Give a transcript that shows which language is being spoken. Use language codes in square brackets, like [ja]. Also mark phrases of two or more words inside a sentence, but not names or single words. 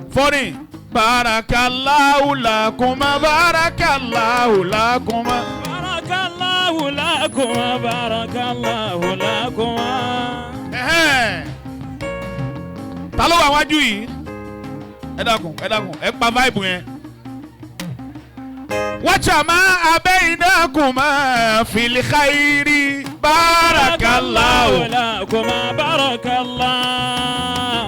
[ar] Foreign. بارك الله لكما، بارك الله لكما. بارك الله لكما، بارك الله لكما. [yo] Ta ló wà wájú yìí? Ẹ dákun, ẹ pa vibe yẹn. [ar] وجمع بينكما في خير, barakallahu لكما، بارك الله.